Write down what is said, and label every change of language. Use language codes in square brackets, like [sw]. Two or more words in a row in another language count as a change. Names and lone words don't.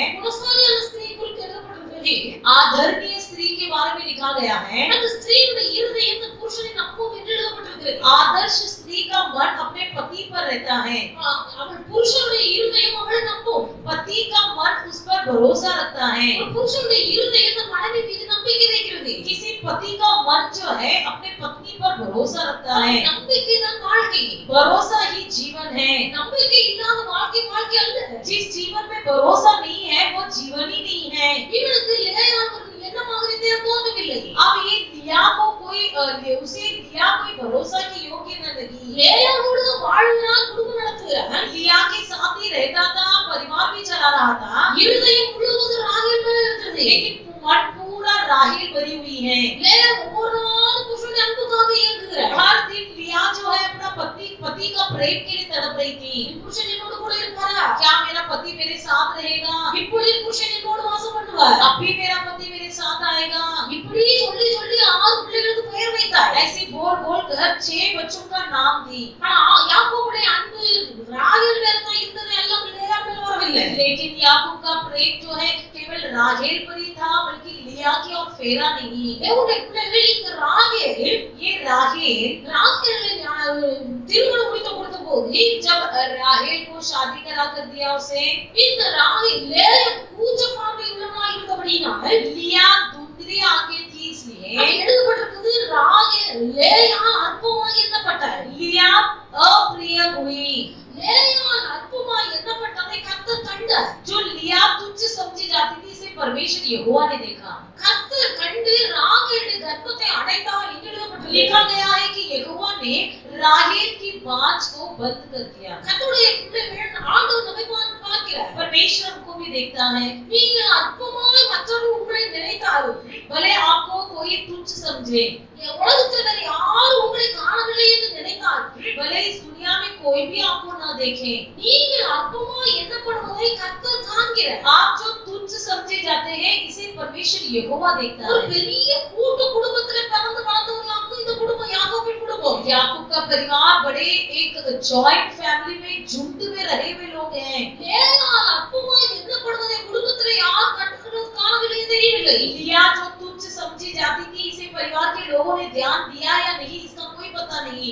[ta] குணசாலியான ஸ்திரீ குறித்து எழுதப்பட்டிருக்கிறது, [hi] आदरणीय स्त्री के बारे में लिखा गया है, [ta] அந்த ஸ்திரீயுடைய இருதயம் அந்த புருஷனை நம்பும் என்று எழுதப்பட்டிருக்கிறது. [hi] आदर्श स्त्री का मन अपने पति पर रहता है, [ta] அவள் புருஷனுடைய இருதயம் அவளை நம்பும், [hi] पति का मन उस पर भरोसा रखता है। [ta] ஒரு புருஷனுடைய இருதயம் அந்த மனைவி மீது நம்பிக்கை வைக்கிறது. [hi] किसी पति का मन जो है अपने पत्नी पर भरोसा रखता है। [ta] நம்பிக்கை தான் வாழ்க்கை, [hi] भरोसा ही जीवन है। [ta] நம்பிக்கை இல்லாத வாழ்க்கை வாழ்க்கை அல்ல. [hi] जिस जीवन में भरोसा नहीं है वो जीवन ही नहीं है। [ta] இவனுக்கு லேயாள் என்னமாக தோன்றவில்லை. [hi] अब ये लिया को उसे लिया कोई भरोसा की योग्य न लगी। [ta] லேயாளோடு வாழ்கிறான், குடும்பம் நடத்துகிறான். [hi] लिया के साथ ही रहता था, परिवार भी चला रहा था, [ta] இருதயம் முழுவதும் ராகேல் மேல இருக்கிறது. [hi] लेकिन मन पूरा राहेल भरी हुई है। [ta] லேயா ஒவ்வொரு நாளும் புருஷனுடைய அன்புக்காக ஏங்குகிறாள். [hi] हर दिन लिया जो है अपना पति का प्रेम के लिए तड़प रही थी। [ta] புருஷன் என்னோட கூட இருப்பாரா? [hi] क्या मेरा पति मेरे साथ रहेगा? [ta] இப்படி புருஷன் என்னோட வாசம் பண்ணுவார். [hi] अब भी मेरा पति मेरे साथ आएगा? [ta] இப்படி சொல்லி சொல்லி 6 பிள்ளைகளுக்கு பெயர் வைத்தாள். [hi] ऐसे बोल बोल कर 6 बच्चों का नाम दी। [ta] ஆனா யாக்கோபுடைய அன்பு ராகேல் மேல தான் இருந்தது, எல்லாம் லேயா மேல வரவில்லை. [hi] लेकिन याकूब का प्रेम जो है केवल राहेल पर ही था, बल्कि लिया की और फेरा नहीं। [ta] தேவனுடைய பிள்ளைகள் இந்த ராகேல் [hi] ये राहेल [ta] திருமணம் முடித்து கொடுத்த போது [hi] जब राहेल को शादी करा कर दिया उसे, [ta] இந்த ராகேல் லேயா கூச்ச பார்வை உள்ளவனாய் இருந்தபடியினால் [hi] लिया धुंधली आंखें थी इसलिए [ta] எழுதப்பட்டிருக்குது ராகேல் லேயா அற்பமாய் எண்ணப்பட்டாள். [hi] लिया अप्रिय हुई। [ta] லேயா அற்பமாய் எண்ணப்பட்டதை கர்த்தர் கண்டார். [hi] जो लिया तुच्छ समझी जाती थी, इसे परमेश्वर यहोवा ने देखा। [ta] கர்த்தர் கண்டு ராகேலுடைய கர்ப்பத்தை அடைத்தார் என்று எழுதப்பட்டிருக்கிறது. [hi] लिखा गया है कि यहोवा ने राहेल की बाँझ को बंद कर दिया। [ta] கர்த்தருடைய பிள்ளைகள் ஆண்டவர் நம்மை பார்க்கிறார். [hi] परमेश्वर हमको भी देखता है। [ta] நீங்கள் அற்பமாய் மற்றவர்கள் உங்களை நினைத்தாலும் [hi] भले आपको कोई तुच्छ समझे, [ta] உலகத்தில் யாரும் உங்களை காணவில்லை என்று நினைத்தால், [hi] भले इस दुनिया में कोई भी आपको न देखे, [ta] நீங்கள் அற்பமாய் எண்ணப்படுவதை கர்த்தர் காண்கிறார். [hi] आप जो तुच्छ समझे जाते हैं, इसे परमेश्वर यहोवा देखता [ta] ஒரு [hi] है। [ta] பெரிய கூட்டு குடும்பத்திலே பிறந்து வளர்ந்தவர்களாக இந்த குடும்பம் யாக்கோபின் குடும்பம். [hi] याकूब का परिवार बड़े एक [en] joint family [hi] में झुंड में रहे हुए लोग हैं। [ta] லேயால் அற்பமாய் எண்ணப்படுவதை குடும்பத்திலே யார் காணவில்லை தெரியவில்லை. [hi] लिया जो तुच्छ समझी जाती थी, इसे परिवार के लोगों ने ध्यान दिया या नहीं, इसका कोई पता नहीं।